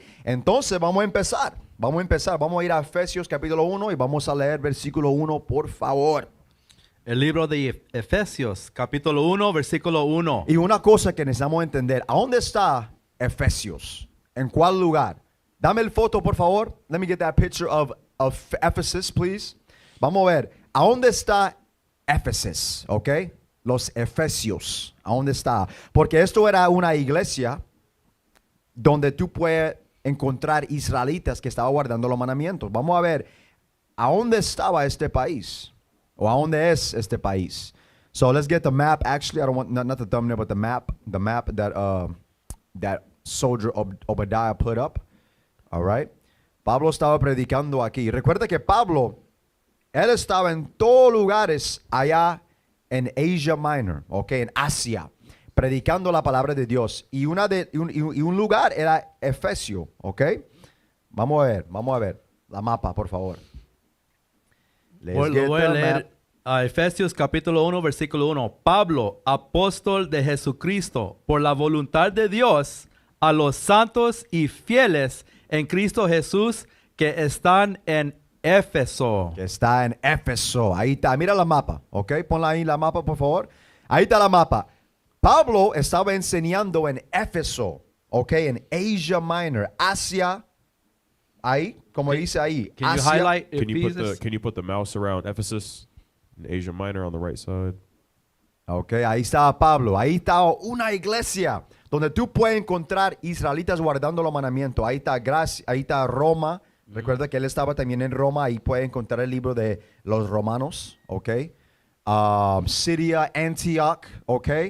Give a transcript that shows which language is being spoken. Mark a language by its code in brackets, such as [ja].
[es] Entonces vamos a empezar, vamos a ir a Efesios capítulo 1 y vamos a leer versículo 1, por favor. El libro de Efesios, capítulo 1, versículo 1. Y una cosa que necesitamos entender, ¿a dónde está Efesios? ¿En cuál lugar? Dame el foto, por favor. [en] Let me get that picture of Ephesus, please. [es] Vamos a ver, ¿a dónde está Ephesus? ¿Ok? Los Efesios, ¿a dónde está? Porque esto era una iglesia donde tú puedes encontrar israelitas que estaban guardando los mandamientos. Vamos a ver, ¿a dónde estaba este país? ¿O a dónde es este país? [en] So let's get the map. Actually, I don't want, not the thumbnail, but the map that soldier Obadiah put up. All right. [es] Pablo estaba predicando aquí. Recuerda que Pablo, él estaba en todos lugares allá en Asia Minor, ok, en Asia, predicando la palabra de Dios. Y un lugar era Efesio, ok. Vamos a ver la mapa, por favor. Lo voy a leer a Efesios capítulo 1, versículo 1. Pablo, apóstol de Jesucristo, por la voluntad de Dios, a los santos y fieles en Cristo Jesús que están en Éfeso. Que está en Éfeso. Ahí está. Mira la mapa, ¿ok? Ponla ahí la mapa, por favor. Ahí está la mapa. Pablo estaba enseñando en Éfeso, ¿ok? En Asia Minor, Asia. Ahí, como dice ahí. [en] Can you [es] Asia. [en] highlight Can Ephesus? you put the mouse around Ephesus in Asia Minor on the right side? [es] Ok, ahí estaba Pablo. Ahí estaba una iglesia donde tú puedes encontrar israelitas guardando los mandamientos. Ahí está Gracia, ahí está Roma. Recuerda que él estaba también en Roma. Ahí puede encontrar el libro de los romanos. Ok. Siria, Antioch. Ok.